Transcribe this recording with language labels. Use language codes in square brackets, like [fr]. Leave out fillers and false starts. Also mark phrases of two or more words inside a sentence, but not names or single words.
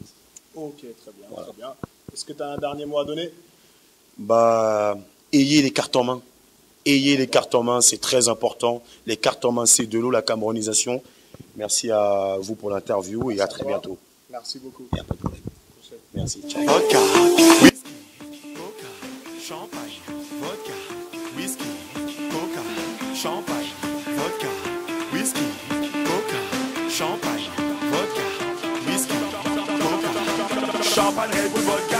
[fr] Ok, très bien, voilà. Très bien. Est-ce que tu as un dernier mot à donner? Ayez les cartes en main. Ayez les cartes en main, c'est très important. Les cartes en main, c'est de l'eau, la camerounisation. Merci à vous pour l'interview et à très bientôt. Merci beaucoup. Il n'y a pas de problème. Merci. Ciao. Vodka, whisky, coca, champagne, vodka, whisky, coca, champagne, vodka, whisky, coca, champagne, vodka, whisky, coca. Champagne, Red Bull, vodka.